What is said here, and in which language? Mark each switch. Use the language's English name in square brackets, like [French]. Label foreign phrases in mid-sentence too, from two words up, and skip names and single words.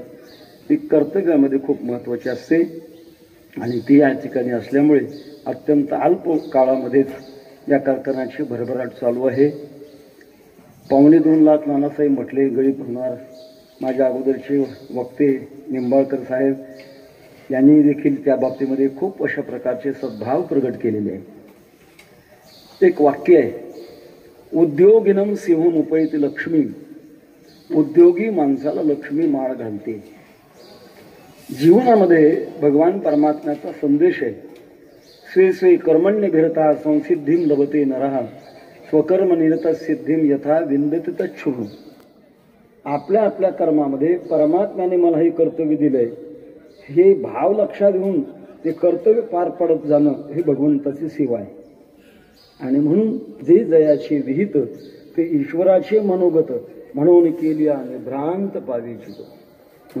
[Marathi] ती कर्तव्यामध्ये खूप महत्त्वाची असते आणि ती या ठिकाणी असल्यामुळे अत्यंत अल्प काळामध्येच या कारखान्याची भरभराट चालू आहे. 2.25 लाख नानासाहेब म्हटले, गळीत होणार. माझ्या अगोदरचे वक्ते निंबाळकर साहेब यांनी देखील त्या बाबतीमध्ये खूप अशा प्रकारचे सद्भाव प्रगट केलेले आहे. एक वाक्य आहे, [Sanskrit] उद्योगिनम सिंहम उपैति लक्ष्मी. [Marathi] उद्योगी माणसाला लक्ष्मी माळ घालते. जीवनामध्ये भगवान परमात्म्याचा संदेश आहे. [Sanskrit] स्वे स्वे कर्मण्य भिरता संसिद्धीम लभते नरः स्वकर्म निरत सिद्धीम यथा विंदती तच्छुभ. [Marathi] आपल्या आपल्या कर्मामध्ये परमात्म्याने मला हे कर्तव्य दिलंय, हे भाव लक्षात घेऊन ते कर्तव्य पार पडत जाणं ही भगवंताची सेवा आहे. आणि म्हणून जे जयाचे विहित ते ईश्वराचे मनोगत म्हणून केली आणि भ्रांत पावेची.